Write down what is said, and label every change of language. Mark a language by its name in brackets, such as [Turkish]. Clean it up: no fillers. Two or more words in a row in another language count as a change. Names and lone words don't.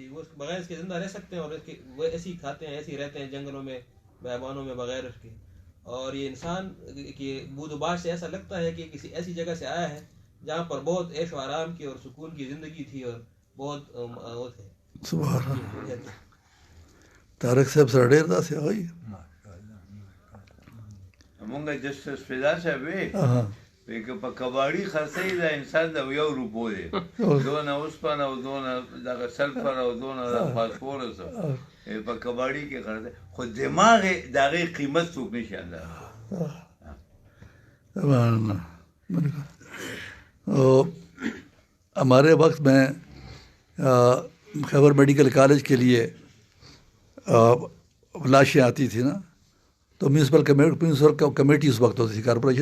[Urdu] جی وہ بغیر اس کے زندہ رہ سکتے ہیں، اور وہ ایسے ہی کھاتے ہیں، ایسے ہی رہتے ہیں جنگلوں میں، بیابانوں میں بغیر اس کے. اور یہ انسان کی بود و باش سے ایسا لگتا ہے کہ کسی ایسی جگہ سے آیا ہے جہاں پر بہت عیش و آرام کی اور سکون کی زندگی تھی اور بہت وہ تھے. [Arabic] سبحان اللہ. [Pashto] طارق صاحب سره ډېر داسې وایي. مونږ جسټس فدا صاحب وی په کباړي خرڅوي د انسان د 1 روپو دی، دونه اوسپنه او دونه دغه سلفر او دونه فاسفورس په کباړي کې خرڅوي، خو دماغ د هغې قیمت څوک نشي اندازه. [Urdu] ہمارے وقت میں خیبر میڈیکل کالج کے لیے لاشیں آتی تھی نا، تو میونسپل کمیٹی اس وقت ہوتی تھی، کارپوریشن.